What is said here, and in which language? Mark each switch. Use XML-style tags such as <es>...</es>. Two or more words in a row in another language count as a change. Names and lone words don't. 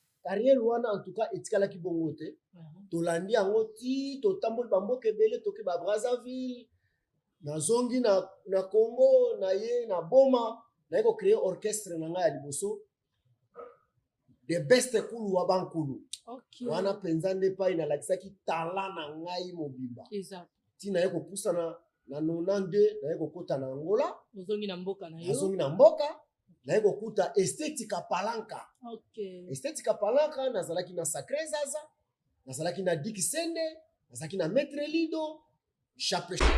<ln>carrière wana</ln> <fr>en tout cas</fr> <ln>etikala ki bongo te tolandi yango ti totamboli bamboka ebele toke ba Brazzaville nazongi na Congo na ye na boma na ko créer orchestre na ngai ya liboso</ln> <en>the best</en> <ln>kulu wa bankulu wana penza nde pa inalakisaki talent na ngai mobimba ti na ye kopusa na 92 na ye kokota na Angola nazongi na mboka na ye kokuta Estetika Palanka Estetika Palanka nazalaki na Sacré Zaza nazalaki na Dick Sende nazalaki na Maître Lido chape</ln>